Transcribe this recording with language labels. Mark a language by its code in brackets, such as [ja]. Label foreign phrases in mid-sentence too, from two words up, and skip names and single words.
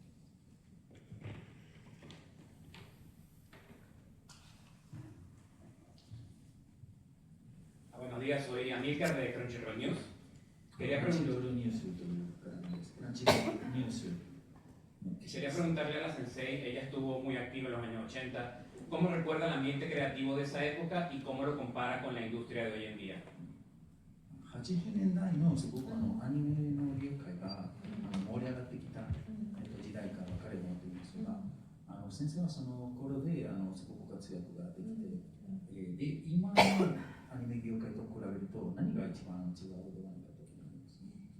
[es] Buenos días, soy Amílcar de Crunchyroll News. Quería preguntarle a la Sensei, ella estuvo muy activa en los años 80, ¿cómo recuerda el ambiente creativo de esa época y cómo lo compara con la industria de hoy en día? [ja] 80 年代のすごくアニメの業界が盛り上がってきた時代から彼は思っていますが、先生はその頃ですごく活躍ができて、で今のアニメ業界と比べると何が一番違うではないかと思いますね。